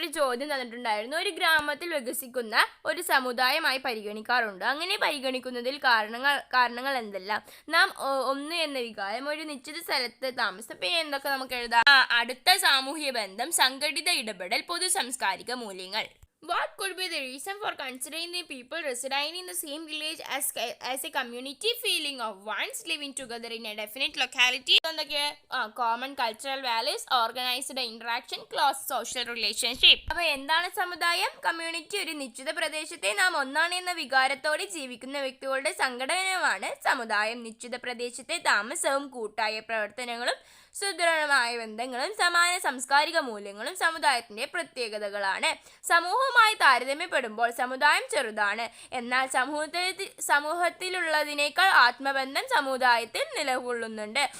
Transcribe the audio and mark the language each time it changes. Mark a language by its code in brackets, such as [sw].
[ml] ഒരു ചോദ്യം തന്നിട്ടുണ്ടായിരുന്നു. ഒരു ഗ്രാമത്തിൽ വികസിക്കുന്ന ഒരു സമുദായമായി പരിഗണിക്കാറുണ്ട്. അങ്ങനെ പരിഗണിക്കുന്നതിൽ കാരണങ്ങൾ എന്തെല്ലാം? നാം ഒന്ന് എന്ന വികാരം, ഒരു നിശ്ചിത സ്ഥലത്ത് താമസം, പിന്നെ എന്തൊക്കെ നമുക്ക് എഴുതാം? അടുത്ത സാമൂഹ്യ ബന്ധം, സംഘടിത ഇടപെടൽ, പൊതു സാംസ്കാരിക മൂല്യങ്ങൾ. [en] What could be the reason for considering the people residing in the same village as a community feeling of once living together in a definite locality? Common cultural values, organized interaction, close social relationship. [ml] അപ്പോൾ എന്താണ് സമുദായം? Community ഒരു നിശ്ചിത പ്രദേശത്തെ നാം ഒന്നാണ് എന്ന വികാരത്തോടെ ജീവിക്കുന്ന വ്യക്തികളുടെ സംഘടനമാണ് സമുദായം. നിശ്ചിത പ്രദേശത്തെ താമസവും കൂട്ടായ പ്രവർത്തനങ്ങളും സുദൃഢമായ ബന്ധങ്ങളും സമാന സാംസ്കാരിക മൂല്യങ്ങളും സമുദായത്തിന്റെ പ്രത്യേകതകളാണ്. സമൂഹവുമായി താരതമ്യപ്പെടുമ്പോൾ സമുദായം ചെറുതാണ്. എന്നാൽ സമൂഹത്തിലുള്ളതിനേക്കാൾ ആത്മബന്ധം സമുദായത്തിൽ നിലകൊള്ളുന്നുണ്ട്.